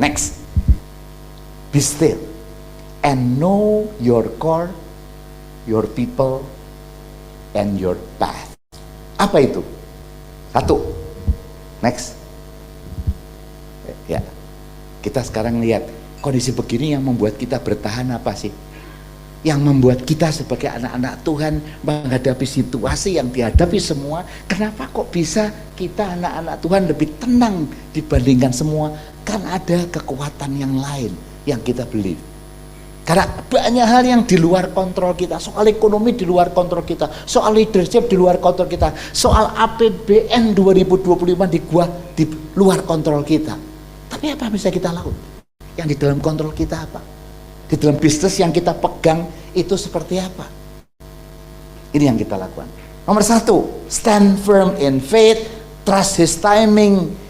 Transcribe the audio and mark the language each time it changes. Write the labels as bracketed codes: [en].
[en] Next, be still and know your core, your people, and your path. [id] Apa itu? 1. Next. Ya, kita sekarang lihat kondisi begini yang membuat kita bertahan apa sih? Yang membuat kita sebagai anak-anak Tuhan menghadapi situasi yang dihadapi semua. Kenapa kok bisa kita anak-anak Tuhan lebih tenang dibandingkan semua? Kan ada kekuatan yang lain yang kita believe. Karena banyak hal yang di luar kontrol kita. Soal ekonomi di luar kontrol kita, soal leadership di luar kontrol kita, soal APBN 2025 di luar kontrol kita. Tapi apa yang bisa kita lakukan? Yang di dalam kontrol kita apa? Di dalam bisnis yang kita pegang itu seperti apa? Ini yang kita lakukan. Nomor 1, [en] stand firm in faith, trust His timing.